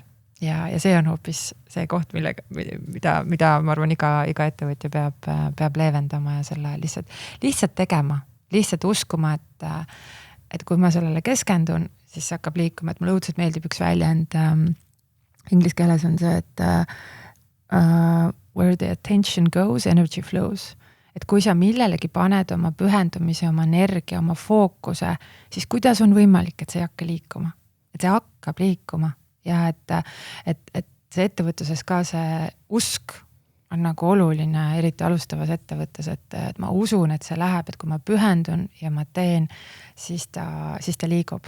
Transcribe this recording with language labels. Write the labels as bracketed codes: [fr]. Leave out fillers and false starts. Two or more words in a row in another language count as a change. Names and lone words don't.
[et] Ja see on hoopis see koht, mida ma arvan iga ettevõtja peab leevendama ja selle lihtsalt tegema, lihtsalt uskuma, et kui ma sellele keskendun, siis see hakkab liikuma, et mulle õudselt meeldib üks väljend inglise keeles on see, et [en] where the attention goes, energy flows. [et] Et kui sa millelegi paned oma pühendumise, oma energia, oma fookuse, siis kuidas on võimalik, et see ei hakka liikuma? Et see hakkab liikuma ja et see ettevõtluses ka see usk on nagu oluline, eriti alustavas ettevõttes, et ma usun, et see läheb, et kui ma pühendun ja ma teen, siis ta liigub.